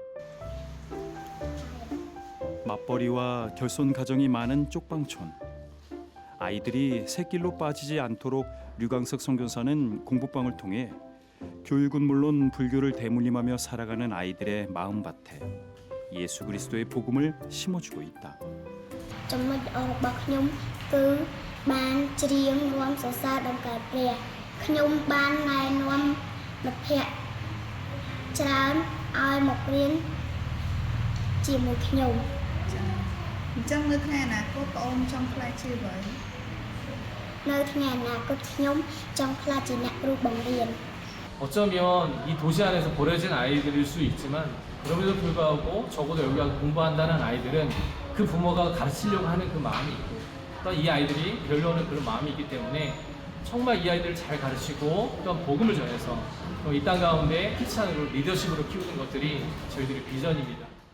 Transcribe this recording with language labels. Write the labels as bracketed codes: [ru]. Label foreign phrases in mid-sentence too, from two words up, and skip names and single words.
[ko] 맞벌이와 결손 가정이 많은 쪽방촌. 아이들이 새길로 빠지지 않도록 류광석 선교사는 공부방을 통해 교육은 물론 불교를 대물림하며 살아가는 아이들의 마음밭에 예수 그리스도의 복음을 심어주고 있다. [km] ចំណុចរបស់ខ្ញុំគឺបានច្រៀងរាំសរសើរដល់ព្រះខ្ញុំបានណែនាំមិត្តភ័ក្តិច្រើនឲ្យមករៀនជាមួយខ្ញុំ អញ្ចឹងនៅថ្ងៃអនាគតបងអូនចង់ខ្លាចជាអ្វី នៅថ្ងៃអនាគតខ្ញុំចង់ខ្លាចជាអ្នកគ្រូបង្រៀន [ko] 어쩌면 이 도시 안에서 버려진 아이들일 수 있지만 그럼에도 불구하고 적어도 여기 와서 공부한다는 아이들은 그 부모가 가르치려고 하는 그 마음이 있고 또 이 아이들이 배우려는 그런 마음이 있기 때문에 정말 이 아이들을 잘 가르치고 또 복음을 전해서 이 땅 가운데 크리스찬으로 리더십으로 키우는 것들이 저희들의 비전입니다.